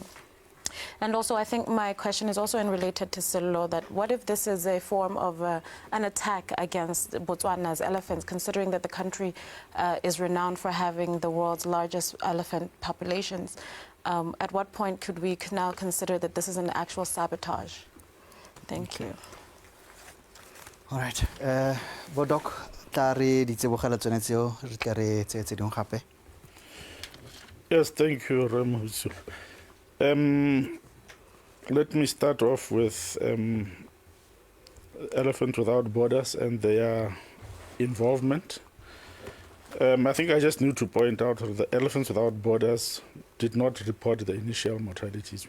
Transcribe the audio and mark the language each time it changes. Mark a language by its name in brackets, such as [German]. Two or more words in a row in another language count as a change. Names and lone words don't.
[English] And also, I think my question is also related to Sello, that what if this is a form of an attack against Botswana's elephants, considering that the country is renowned for having the world's largest elephant populations? At what point could we now consider that this is an actual sabotage? Thank you. All right. [Tswana] Bodok, tari di tsebogela tsone tseo re tla re tse dingwe gape. [English] Yes, thank you, Ramhusu. Let me start off with Elephants Without Borders and their involvement. I think I just need to point out that the Elephants Without Borders did not report the initial mortalities.